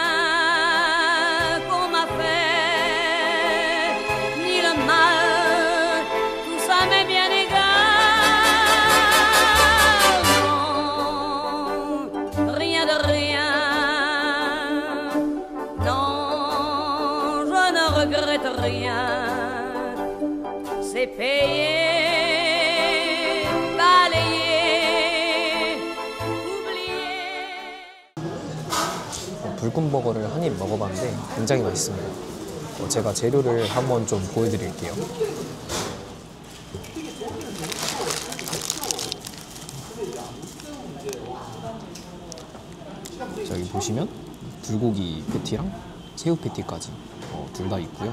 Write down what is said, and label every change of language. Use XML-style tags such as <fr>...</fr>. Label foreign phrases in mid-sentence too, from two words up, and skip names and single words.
<fr>qu'on m'a fait, ni le mal, tout ça m'est bien égal. Non, rien de rien. Non, je ne regrette rien. C'est payé.</fr> <ko>불끈 버거를 한 입 먹어봤는데 굉장히 맛있습니다. 제가 재료를 한번 좀 보여드릴게요. 자, 여기 보시면 불고기 패티랑 새우 패티까지 둘 다 있고요.</ko>